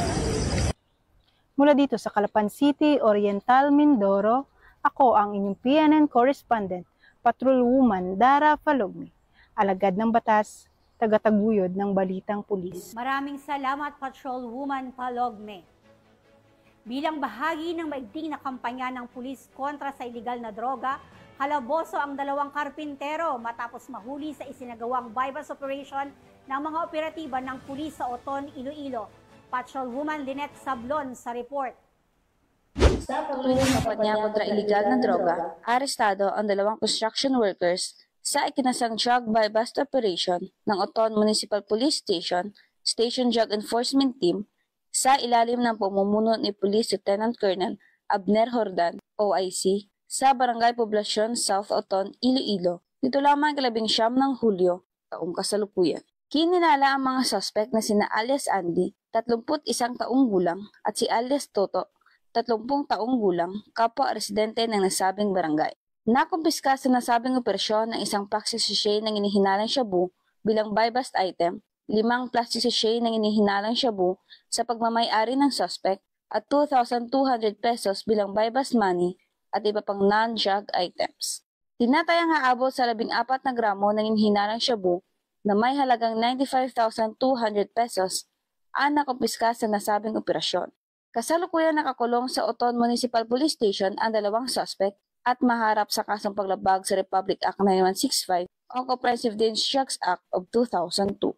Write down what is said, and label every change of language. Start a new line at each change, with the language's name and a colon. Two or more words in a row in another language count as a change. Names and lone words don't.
Filipino: Mula dito sa Calapan City, Oriental, Mindoro, ako ang inyong PNN correspondent, Patrolwoman Dara Falogme, alagad ng batas, tagataguyod ng balitang pulis. Maraming salamat, Patrolwoman Falogme. Bilang bahagi ng maigting na kampanya ng pulis kontra sa iligal na droga, kalaboso ang 2 karpintero matapos mahuli sa isinagawang
English: bypass operation
Filipino: ng mga operatiba ng pulis sa Oton, Iloilo. Patrolwoman Lynette Sablon sa report. Sa patuloy na kampanya kontra iligal na droga, arestado ang 2
English: construction workers
Filipino: sa ikinasang
English: drug buy-bust operation
Filipino: ng Oton Municipal Police Station, Station Drug Enforcement Team, sa ilalim ng pamumuno ni Police Lieutenant Colonel Abner Jordan, OIC, sa Barangay Poblasyon, South Oton, Iloilo. Dito lamang 19 ng Hulyo, taong kasalukuyan. Kininala ang mga suspect na sina alias Andy, 31 taong gulang, at si alias Toto, 30 taong gulang, kapwa residente ng nasabing barangay. Nakumpiska sa nasabing operasyon ng isang
English: plastic sachet
Filipino: ng inihinalang shabu bilang
English: buy-bust item,
Filipino: 5
English: plastic sachet
Filipino: ng inihinalang shabu sa pagmamay-ari ng suspect at 2,200 pesos bilang
English: buy-bust money
Filipino: at iba pang
English: non-drug items.
Filipino: Tinatayang haabot sa 14 na gramo ng inihinalang shabu na may halagang 95,200 pesos ang nakumpiska sa nasabing operasyon. Kasalukuyan nakakulong sa Oton Municipal Police Station ang 2 suspect at maharap sa kasong paglabag sa Republic Act 9165 o Comprehensive Dangerous Drugs Act of 2002.